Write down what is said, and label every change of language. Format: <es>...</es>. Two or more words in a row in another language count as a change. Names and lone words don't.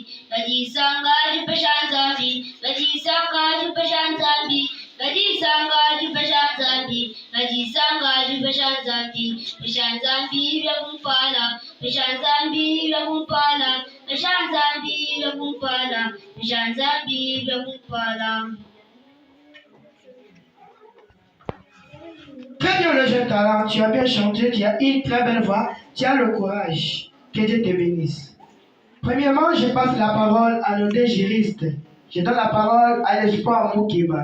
<lua>Dalisanga, Dibishanzambi. Dalisanga, Dibishanzambi. Dalisanga, Dibishanzambi. Dalisanga, Dibishanzambi. Bishanzambi vyakumpala. Bishanzambi vyakumpala. Bishanzambi vyakumpala. Bishanzambi vyakumpala.</lua> <fr>Très bien le jeune talent, tu as bien chanté, tu as une très belle voix, tu as le courage. Que Dieu te bénisse. Premièrement, je passe la parole à nos deux juristes. Je donne la parole à l'espoir Moukeba.</fr>